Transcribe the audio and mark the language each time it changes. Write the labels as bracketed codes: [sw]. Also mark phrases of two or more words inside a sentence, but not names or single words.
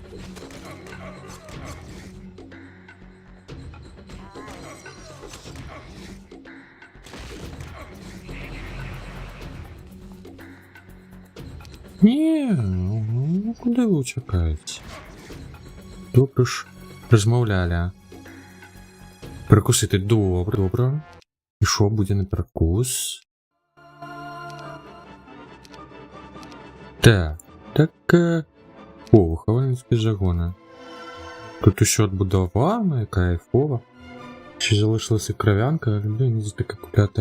[be] Не, ну куды вы уцякаеце? Добра ж размаўлялі, а? Перакусити добра. [uk] І що буде на перекус? Так. О, виховальницькі загони. Тут усе відбудовано, кайфово. Ще залишилася кров'янка, але не за таке купляти.